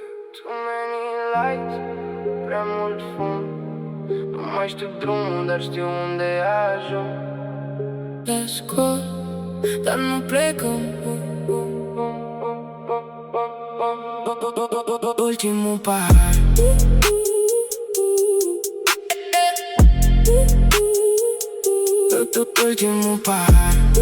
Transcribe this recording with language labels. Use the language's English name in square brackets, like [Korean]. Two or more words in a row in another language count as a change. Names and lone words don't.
[English] Too many lights, [Romanian] prea mult fum. Nu mai știu drumul, dar știu unde ajung. [English] Let's go, [Romanian] dar nu plecăm. Ultimul pahar. Ultimul pahar.